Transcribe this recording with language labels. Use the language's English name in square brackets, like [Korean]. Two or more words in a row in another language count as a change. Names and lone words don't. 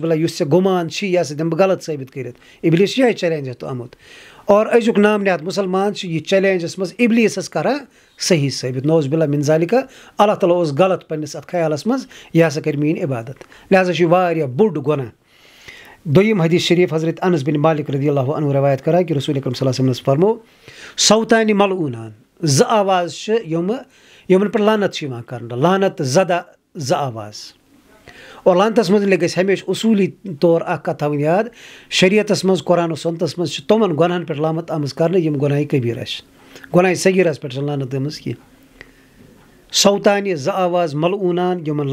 [Kashmiri] باللہ یُس ژےٚ گُمان چھِ یہِ ہسا دِمہٕ بہٕ غلط ثٲبت کٔرِتھ اِبلیٖس چھُ یِہوٚے چیلینج اَتھ آمُت اور أزیُک نام نہاد مُسلمان چھُ یہِ چیلینجس منٛز اِبلیٖسس کران صحیح ثٲبت [Arabic] نوز باللہ من ذالِکہ [Kashmiri] اللہ تعالیٰ اوس غلط پننِس اتھ خیالس منٛز یہِ ہسا کرِ میٲنۍ عبادت لہٰذا چھُ یہِ واریاہ بوٚڑ گۄناہ دوٚیِم حدیث شریٖف حضرت انس بن مالک [Arabic] رضی اللہ عنہ [Kashmiri] روایت کران کہِ رسول اکرم [Arabic] صلی اللہ علیہ وسلمس [Kashmiri] فرمو [Arabic] صوتانہِ ملعوٗنان [Kashmiri] 2 آواز چھِ یِمن پٮ۪ٹھ لعنت چھِ یِوان کرنہٕ لعنت زدہ زٕ آواز اور لانتَس متعلق گژھِ ہمیشہِ اصوٗلی طور اکھ کَتھ تھاوٕنۍ یاد شریعتَس منٛز قرآن و سُنتَس منٛز چھِ تِمَن گۄناہَن پٮ۪ٹھ لامت آمٕژ کرنہٕ یِم گۄناہہِ کبیٖر آسہِ گۄناہہِ صغیٖرَس پٮ۪ٹھ چھَنہٕ لانت آمٕژ کینٛہہ سوتانہِ زٕ آواز ملعوٗنان یِمن